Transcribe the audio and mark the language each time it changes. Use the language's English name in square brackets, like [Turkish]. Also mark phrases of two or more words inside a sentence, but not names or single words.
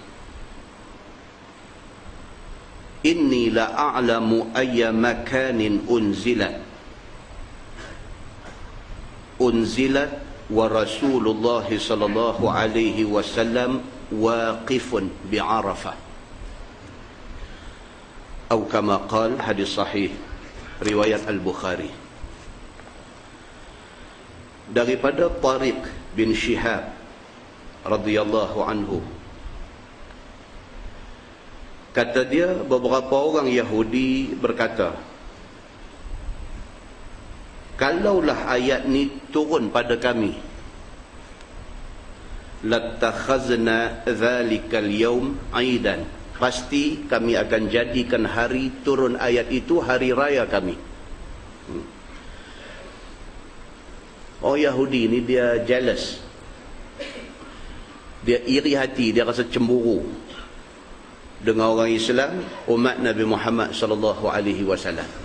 [Arabic] إني لأعلم أي مكان أنزلت ورسول الله صلى الله عليه وسلم واقف بعرفة أو كما قال hadis sahih riwayat Al-Bukhari. [Malay] Daripada Tariq bin Shihab [Arabic] رضي الله عنه, [Malay] kata dia, beberapa orang Yahudi berkata, kalaulah ayat ni turun pada kami, [Arabic] لاتخذنا ذلك اليوم عيدا, [Malay] pasti kami akan jadikan hari turun ayat itu hari raya kami. Oh, Yahudi ni dia jealous, dia iri hati, dia rasa cemburu dengan orang Islam, umat Nabi Muhammad [Arabic] صلى الله عليه وسلم.